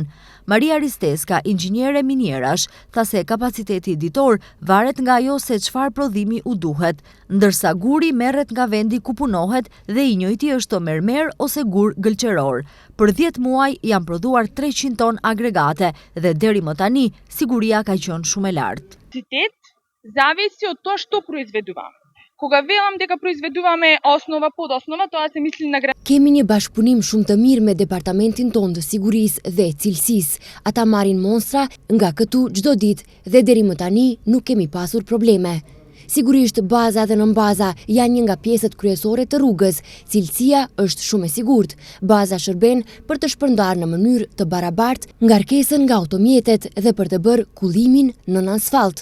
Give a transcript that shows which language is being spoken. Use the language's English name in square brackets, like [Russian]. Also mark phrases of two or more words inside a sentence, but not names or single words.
[Albanian] Maria Risteska, inxhiniere minierash, tha se kapaciteti ditor varet nga ajo se çfarë prodhimi u duhet, ndërsa guri merret nga vendi ku punohet dhe i njëjti është mermer ose gur gëlqeror. Për 10 muaj janë prodhuar 300 ton agregate dhe deri më tani siguria ka qenë shumë e lartë. [Macedonian] Зависи от то што произведуваме. Кога велам дека произведуваме основа под основа, тоа се мисли на [Albanian] Kemi një bashkëpunim shumë të mirë me departamentin tonë të sigurisë dhe cilësisë. Ata marrin monstra nga këtu çdo ditë dhe deri më tani nuk kemi pasur probleme. Sigurisht, baza dhe nënbaza janë një nga pjesët kryesore të rrugës. Cilësia është shumë e sigurt. Baza shërben për të shpërndarë në mënyrë të barabartë ngarkesën nga automjetet dhe për të bërë kullimin nën asfalt.